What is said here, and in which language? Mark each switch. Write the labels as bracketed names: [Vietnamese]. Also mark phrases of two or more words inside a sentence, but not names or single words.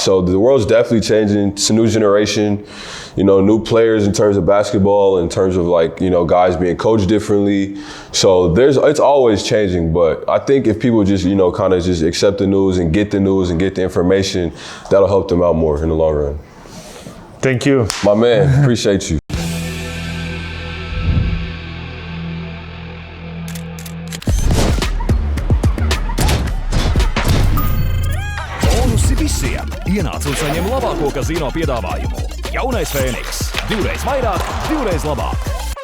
[English] So the world's definitely changing. It's a new generation, new players in terms of basketball, in terms of guys being coached differently. So it's always changing, but I think if people just, kind of just accept the news and get the information, that'll help them out more in the long run. Thank you. My man, appreciate you. [Latvian] Bonusi visiem! Ienāc un saņem labāko kazino piedāvājumu. Jaunais Fēniks. 2 reiz vairāk, 2 reiz labāk.